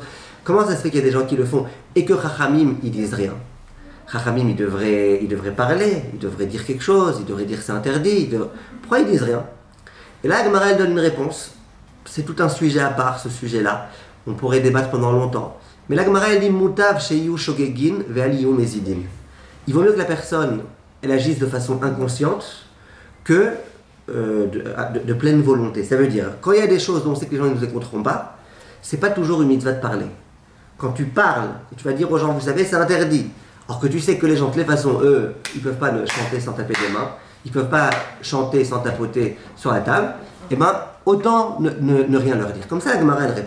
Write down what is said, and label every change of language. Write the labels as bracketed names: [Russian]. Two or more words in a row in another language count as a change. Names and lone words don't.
[French] Comment ça se fait qu'il y a des gens qui le font, et que Chachamim, ils disent rien? Chachamim, ils devraient parler, ils devraient dire quelque chose, ils devraient dire c'est interdit. Pourquoi ils disent rien? Et là, Gemara, elle donne une réponse. C'est tout un sujet à part, ce sujet-là. On pourrait débattre pendant longtemps. Mais la Gemara, elle dit [Hebrew] מוטב שיהו שוגגין ואל יהו מזידין. [French] Il vaut mieux que la personne, elle agisse de façon inconsciente que de pleine volonté. Ça veut dire, quand il y a des choses dont on sait que les gens ne nous écouteront pas, c'est pas toujours une mitzvah de parler. Quand tu parles, et tu vas dire aux gens, vous savez, c'est interdit. Alors que tu sais que les gens, de toutes les façons, eux, ils ne peuvent pas chanter sans taper des mains, ils ne peuvent pas chanter sans tapoter sur la table, et bien, autant ne rien leur dire. Comme ça, la Gemara, elle répond.